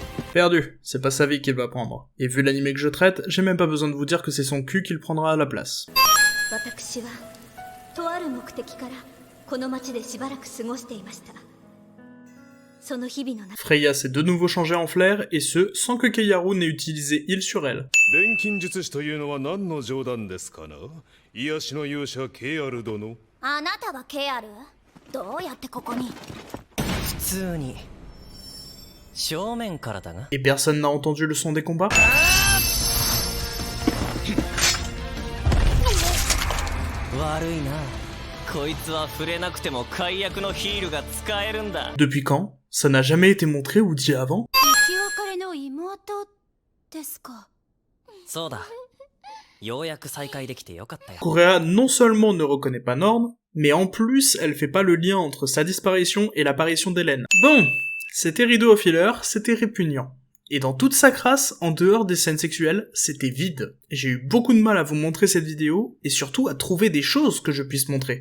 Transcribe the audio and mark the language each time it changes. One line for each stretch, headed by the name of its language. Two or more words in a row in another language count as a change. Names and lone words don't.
French: Perdu, c'est pas sa vie qu'il va prendre. Et vu l'anime que je traite, j'ai même pas besoin de vous dire que c'est son cul qu'il prendra à la place.
Japanese: 私はとある目的からこの町でしばらく過ごしていました。その日々の中
French: Freya s'est de nouveau changée en flair, et ce, sans que Keiharu n'ait utilisé heal sur elle.
Japanese: 錬金術師というのは何の冗談ですかな。癒しの勇者ケイアル殿。あなたがケアル？どうやってここに？普通に正面からだが。
French: Et personne n'a entendu le son des combats?
Japanese: 悪いな。こいつは触れなくても解約のヒールが使えるんだ。
French: Depuis quand? Ça n'a jamais été montré ou dit avant?
Japanese: 生き別れの妹ですか？そうだ。ようやく再会できてよかったよ。
French: Correa non seulement ne reconnaît pas Norn, mais en plus elle fait pas le lien entre sa disparition et l'apparition d'Hélène. Bon, c'était rideau au filler, c'était répugnant. Et dans toute sa crasse, en dehors des scènes sexuelles, c'était vide. J'ai eu beaucoup de mal à vous montrer cette vidéo, et surtout à trouver des choses que je puisse montrer.